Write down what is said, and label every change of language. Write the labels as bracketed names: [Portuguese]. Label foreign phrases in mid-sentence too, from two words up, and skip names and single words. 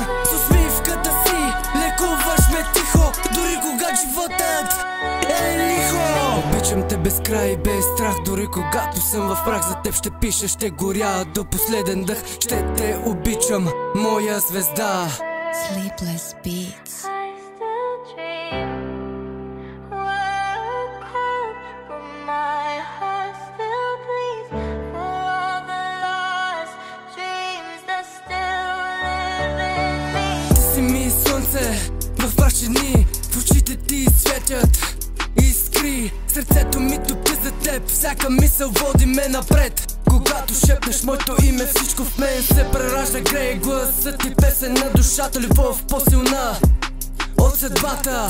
[Bulgarian] С усмивката си лекуваш ме тихо, дори когато животът е лихо. Обичам те без край и без страх, дори когато съм в прах. За теб ще пиша, ще горя до последен дъх. Ще те обичам, моя звезда. Sleepless Beats. [English] I still dream, work hard, but my heart still bleeds for all the lost dreams that still live in me. [Bulgarian] Ти си ми слънце в мрачни дни, в очите ти светят искри. Сърцето ми топи за теб, всяка мисъл води ме напред. Когато шепнеш моето име, всичко в мен се преражда, грее гласът ти, песен на душата, любов по-силна от съдбата.